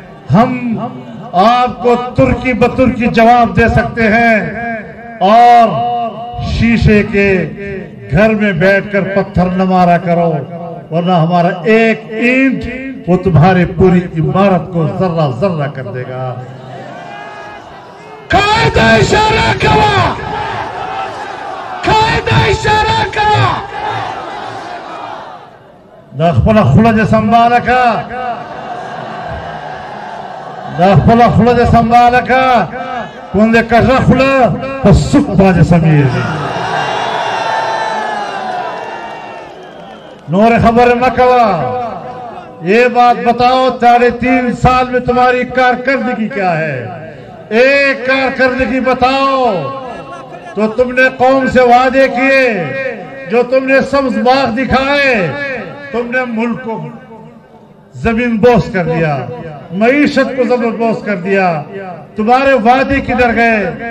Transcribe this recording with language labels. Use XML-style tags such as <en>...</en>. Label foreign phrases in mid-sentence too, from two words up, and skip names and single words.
<ur>ہم آپ کو ترکی بترکی جواب دے سکتے ہیں اور شیشے کے گھر میں بیٹھ کر پتھر نہ مارا کرو، ورنہ ہمارا ایک اینٹ وہ تمہاری پوری عمارت کو ذرہ ذرہ کر دے گا۔</ur> <ps>قائد اشارہ کوا، قائد اشارہ کوا، دا خپل خوله دې سنباله کا، دا خپل خوله دې سنباله کا، کوم دې کږه خوله په سوک باندې سمیږي۔ نور خبر مہ کوا،</ps> <ur>یہ بات بتاؤ 3.5 سال میں تمہاری کارکردگی کیا ہے؟ ایک کارکردگی بتاؤ تو تم نے قوم سے وعدے کیے، جو تم نے سبز باغ دکھائے، تم نے ملک کو زمین بوس کر دیا، معیشت کو زمین بوس کر دیا، تمہارے وعدے کدھر گئے؟</ur>